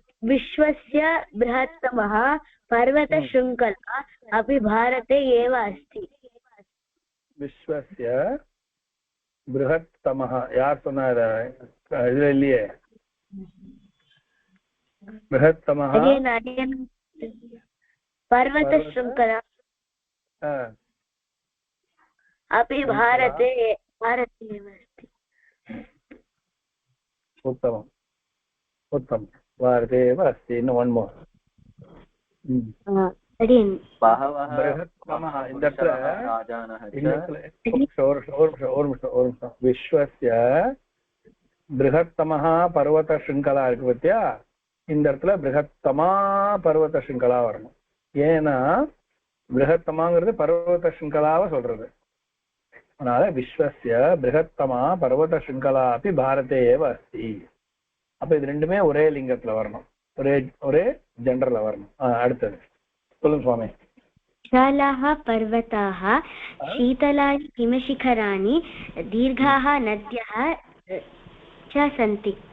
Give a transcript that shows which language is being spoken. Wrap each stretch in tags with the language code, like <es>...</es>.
<sa>विश्वस्य बृहत्तमः पर्वतशृङ्खला अपि भारते एव अस्ति. विश्वस्य बृहत्तमः</sa> <ta>யார் சொன்னாரு? இதுல இல்லையே.</ta> <sa>बृहत्तमः पर्वतशृङ्खला अपि भारते एव अस्ति. उत्तमम् उत्तमं. भारते एव अस्ति.</sa> <en>इन् वन मोर.</en> <ta>விஸ்வஸ்ய பிருஹத்தமஹ பர்வத ஸ்ருங்கலா இருக்கு பத்தியா? இந்த இடத்துல பிருஹத்தமா பர்வத ஸ்ருங்கலா வரணும். ஏன்னா பிருகத்தமாங்கிறது பர்வத சிங்கலாவை சொல்றது. அதனால விஸ்வஸ்ய பிருகத்தமா பர்வத சிங்கலா அப்படி பாரதே ஏவ அஸ்தி. அப்ப இது ரெண்டுமே ஒரே லிங்கத்துல வரணும், ஒரே ஜெண்டர்ல வரணும். அடுத்தது சொல்லுங்க சுவாமி.</ta> <sa>विशालाः पर्वताः शीतलानि हिमशिखराणि दीर्घाः नद्यः च सन्ति.</sa>